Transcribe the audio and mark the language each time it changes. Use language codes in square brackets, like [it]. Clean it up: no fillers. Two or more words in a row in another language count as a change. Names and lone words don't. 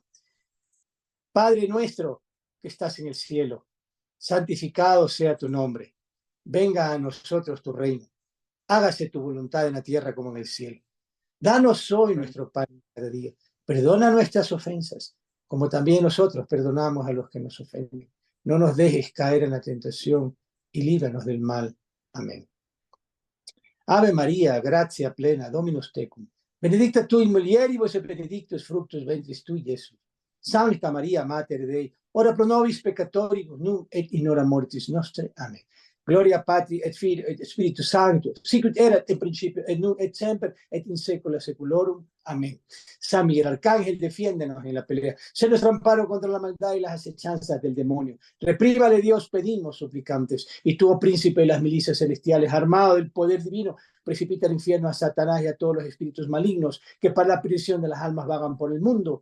[es] Padre Nuestro que estás en el cielo, santificado sea tu nombre, venga a nosotros tu reino. Hágase tu voluntad en la tierra como en el cielo. Danos hoy nuestro pan cada día. Perdona nuestras ofensas, como también nosotros perdonamos a los que nos ofenden. No nos dejes caer en la tentación y líbranos del mal. Amén. [la] Ave María, gratia plena, Dominus tecum. Benedicta tu in mulieribus et benedictus fructus ventris tui, Iesus. Sancta Maria, Mater Dei, ora pro nobis peccatoribus, nunc et in hora mortis nostre. [es] Amén. [la] Gloria Patri et Filii et Spiritus Sanctus, sic ut erat in principio et nunc et semper et in saecula saeculorum. [es] Amén. San Miguel Arcángel, defiéndenos en la pelea. Sé nuestro amparo contra la maldad y las acechanzas del demonio. Reprímale, Dios, pedimos, suplicantes. Y tú, oh príncipe de las milicias celestiales, armado del poder divino, precipita al infierno a Satanás y a todos los espíritus malignos que para la prisión de las almas vagan por el mundo.